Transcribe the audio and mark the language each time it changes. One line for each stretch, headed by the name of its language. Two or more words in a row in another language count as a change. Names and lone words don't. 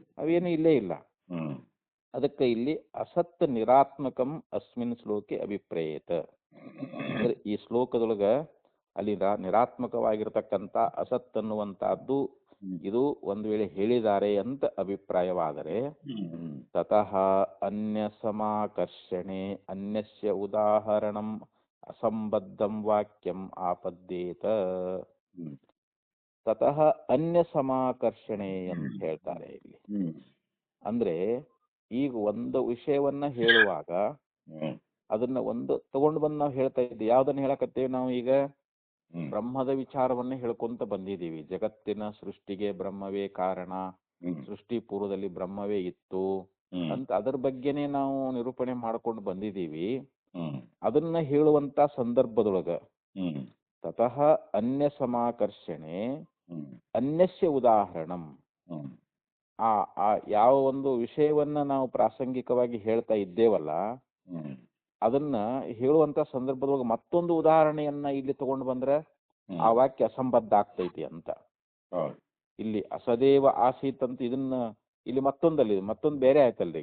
Kannada: ಅವೇನು ಇಲ್ಲೇ ಇಲ್ಲ. ಹ್ಮ್. ಅದಕ್ಕೆ ಇಲ್ಲಿ
Sanskrit: ಅಸತ್ ನಿರಾತ್ಮಕಂ ಅಸ್ಮಿನ್ ಶ್ಲೋಕೆ ಅಭಿಪ್ರೇಯತ.
Kannada: ಅಂದ್ರೆ ಈ ಶ್ಲೋಕದೊಳಗ ಅಲ್ಲಿ ನಿರಾತ್ಮಕವಾಗಿರ್ತಕ್ಕಂಥ ಅಸತ್ ಅನ್ನುವಂತಹದ್ದು ಇದು ಒಂದು ವೇಳೆ ಹೇಳಿದ್ದಾರೆ ಅಂತ ಅಭಿಪ್ರಾಯವಾದರೆ,
Sanskrit: ತತಃ ಅನ್ಯ ಸಮಾಕರ್ಷಣೆ ಅನ್ಯಸ್ಯ ಉದಾಹರಣಂ ಅಸಂಬದ್ಧಂ ವಾಕ್ಯಂ ಆಪದ್ಯೇತ. ತತಃ ಅನ್ಯ ಸಮಾಕರ್ಷಣೆ
Kannada: ಅಂತ ಹೇಳ್ತಾರೆ ಇಲ್ಲಿ. ಅಂದ್ರೆ ಈಗ ಒಂದು ವಿಷಯವನ್ನ ಹೇಳುವಾಗ ಅದನ್ನ ಒಂದು ತಗೊಂಡು ಬಂದು ನಾವು ಹೇಳ್ತಾ ಇದ್ದೀವಿ. ಯಾವ್ದನ್ನ ಹೇಳಕತ್ತೇವೆ ನಾವು? ಈಗ ಬ್ರಹ್ಮದ ವಿಚಾರವನ್ನೇ ಹೇಳ್ಕೊಂತ ಬಂದಿದ್ದೀವಿ. ಜಗತ್ತಿನ ಸೃಷ್ಟಿಗೆ ಬ್ರಹ್ಮವೇ ಕಾರಣ, ಸೃಷ್ಟಿ ಪೂರ್ವದಲ್ಲಿ ಬ್ರಹ್ಮವೇ ಇತ್ತು ಅಂತ ಅದರ ಬಗ್ಗೆನೇ ನಾವು ನಿರೂಪಣೆ ಮಾಡ್ಕೊಂಡು ಬಂದಿದ್ದೀವಿ. ಅದನ್ನ ಹೇಳುವಂತ ಸಂದರ್ಭದೊಳಗ
Sanskrit: ತತಃ ಅನ್ಯ ಸಮಾಕರ್ಷಣೆ ಅನ್ಯಸ್ಯ ಉದಾಹರಣಂ,
Kannada: ಯಾವ ಒಂದು ವಿಷಯವನ್ನ ನಾವು ಪ್ರಾಸಂಗಿಕವಾಗಿ ಹೇಳ್ತಾ ಇದ್ದೇವಲ್ಲ ಅದನ್ನ ಹೇಳುವಂತ ಸಂದರ್ಭದೊಳಗೆ ಮತ್ತೊಂದು ಉದಾಹರಣೆಯನ್ನ ಇಲ್ಲಿ ತಗೊಂಡು ಬಂದ್ರೆ ಆ ವಾಕ್ಯ ಅಸಂಬದ್ಧ ಆಗ್ತೈತಿ ಅಂತ. ಇಲ್ಲಿ
Sanskrit: ಅಸದೇವ ಆಸೀತ್
Kannada: ಅಂತ ಇದನ್ನ ಇಲ್ಲಿ ಮತ್ತೊಂದು ಬೇರೆ ಆಯ್ತಲ್ರಿ.